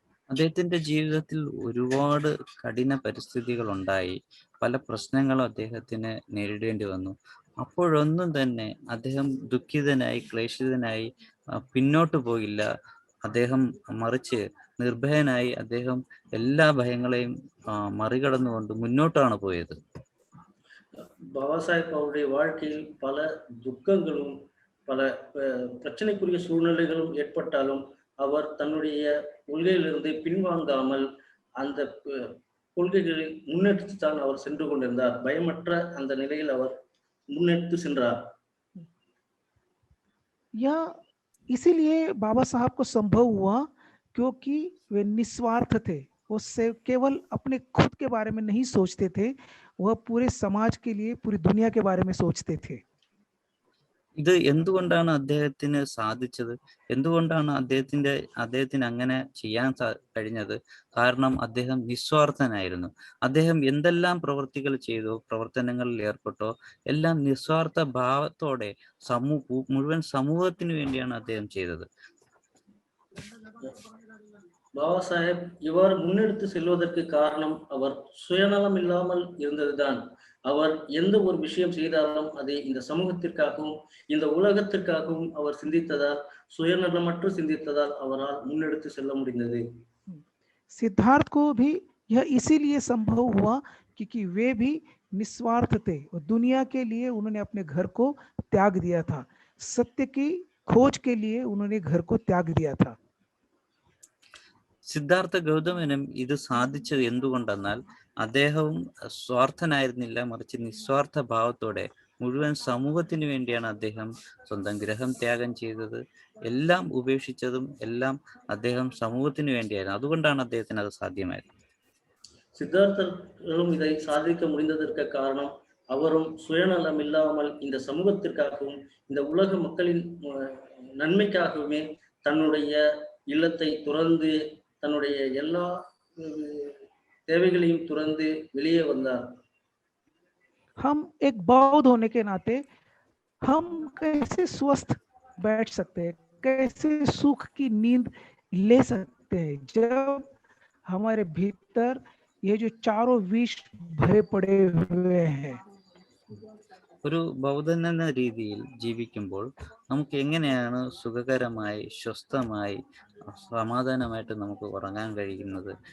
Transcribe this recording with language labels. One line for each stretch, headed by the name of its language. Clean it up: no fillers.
Malayalam: അദ്ദേഹത്തിന്റെ ജീവിതത്തിൽ ഒരുപാട് കഠിന പരിസ്ഥിതികൾ ഉണ്ടായി. പല പ്രശ്നങ്ങളും അദ്ദേഹത്തിന് നേരിടേണ്ടി വന്നു. അപ്പോഴൊന്നും തന്നെ അദ്ദേഹം ദുഃഖിതനായി ക്ലേശിതനായി പിന്നോട്ട് പോയില്ല. അദ്ദേഹം മറിച്ച് നിർഭയനായി അദ്ദേഹം എല്ലാ ഭയങ്ങളെയും മറികടന്നുകൊണ്ട് മുന്നോട്ടാണ് പോയത്.
Tamil: பாபா சாஹேப் அவருடைய வாழ்க்கையில் பல துக்கங்களும் பல பிரச்சனைக்குரிய சூழ்நிலைகளும் ஏற்பட்டாலும் அவர் தன்னுடைய கொள்கையிலிருந்து பின்வாங்காமல் அந்த கொள்கைகளை முன்னெடுத்து தான் அவர் சென்று கொண்டிருந்தார். பயமற்ற அந்த நிலையில் அவர் முன்னெடுத்து சென்றார்.
Hindi: यह इसीलिए बाबा साहब को संभव हुआ क्योंकि वे निस्वार्थ थे. वो केवल अपने खुद के बारे में नहीं सोचते थे, वह पूरे समाज के लिए, पूरी दुनिया के बारे में सोचते थे.
Malayalam: ഇത് എന്തുകൊണ്ടാണ് അദ്ദേഹത്തിന് സാധിച്ചത്? എന്തുകൊണ്ടാണ് അദ്ദേഹത്തിന് അങ്ങനെ ചെയ്യാൻ കഴിഞ്ഞത്? കാരണം അദ്ദേഹം നിസ്വാർത്ഥനായിരുന്നു. അദ്ദേഹം എന്തെല്ലാം പ്രവൃത്തികൾ ചെയ്തോ, പ്രവർത്തനങ്ങളിൽ ഏർപ്പെട്ടോ, എല്ലാം നിസ്വാർത്ഥ ഭാവത്തോടെ മുഴുവൻ സമൂഹത്തിന് വേണ്ടിയാണ് അദ്ദേഹം ചെയ്തത്.
Tamil: பாபா சாஹேப் இவ்வாறு முன்னெடுத்து செல்வதற்கு காரணம் அவர் சுயநலம் இல்லாமல் இருந்ததுதான். அவர் எந்த ஒரு விஷயம் செய்தாலும் அதை இந்த சமூகத்திற்காகவும் இந்த உலகத்திற்காகவும் அவர் சிந்தித்ததால், சுயநலமற்று சிந்தித்ததால் அவரால் முன்னெடுத்து செல்ல முடிந்தது.
Hindi: सिद्धार्थ को भी यह इसीलिए संभव हुआ क्योंकि वे भी निस्वार्थ थे और दुनिया के लिए उन्होंने अपने घर को त्याग दिया था. सत्य की खोज के लिए उन्होंने घर को त्याग दिया था.
Malayalam: സിദ്ധാർത്ഥ ഗൗതമനും ഇത് സാധിച്ചത് എന്തുകൊണ്ടെന്നാൽ അദ്ദേഹവും സ്വാർത്ഥനായിരുന്നില്ല, മറിച്ച് നിസ്വാർത്ഥ ഭാവത്തോടെ മുഴുവൻ സമൂഹത്തിന് വേണ്ടിയാണ് അദ്ദേഹം സ്വന്തം ഗ്രഹം ത്യാഗം ചെയ്തത്. എല്ലാം ഉപേക്ഷിച്ചതും എല്ലാം അദ്ദേഹം സമൂഹത്തിന് വേണ്ടിയായിരുന്നു. അതുകൊണ്ടാണ് അദ്ദേഹത്തിന് അത് സാധ്യമായത്.
Tamil: சித்தார்த்தரும் இதை சாதிக்க முடிந்ததற்கு காரணம் அவரும் சுயநலம் இல்லாமல் இந்த சமூகத்திற்காகவும் இந்த உலக மக்களின் நன்மைக்காகவுமே தன்னுடைய இல்லத்தை துறந்து தன்னுடைய எல்லா தேவைகளையும் துறந்து வெளியே வந்தார்.
Hindi: हम एक बौद्ध होने के नाते हम कैसे स्वस्थ बैठ सकते हैं, कैसे सुख की नींद ले सकते हैं जब हमारे भीतर ये जो चारों विष भरे पड़े हुए हैं.
Malayalam: ഒരു ബൗദ്ധൻ എന്ന രീതിയിൽ ജീവിക്കുമ്പോൾ നമുക്ക് എങ്ങനെയാണ് സുഖകരമായി, സ്വസ്ഥമായി, സമാധാനമായിട്ട് നമുക്ക് ഉറങ്ങാൻ കഴിയുന്നത്?